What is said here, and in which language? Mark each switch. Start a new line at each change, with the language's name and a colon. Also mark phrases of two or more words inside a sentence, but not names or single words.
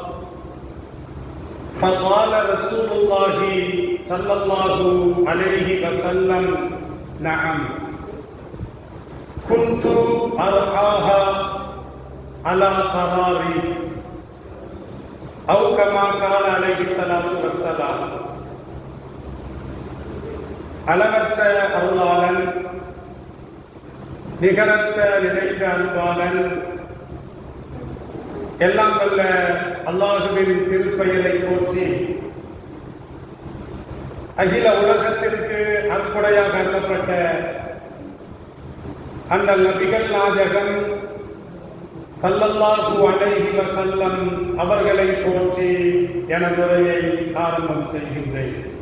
Arabic: فقال رسول الله صلى الله عليه وسلم: نعم، كنت أرعاها على قراريط، أو كما قال عليه الصلاة والسلام.
Tamil: அளவற்ற அருளாளன், நிகரற்ற நிறைந்த அன்பாளன், எல்லாம் வல்ல அல்லாஹுவின் திருப்பெயரை போற்றி அகில உலகத்திற்கு அற்புடையாக அருளப்பட்ட அண்ணல் நபிகள் நாயகம்
Arabic: صلى الله عليه وسلم
Tamil: அவர்களை போற்றி எனது உரையை ஆரம்பம் செய்கின்றேன்.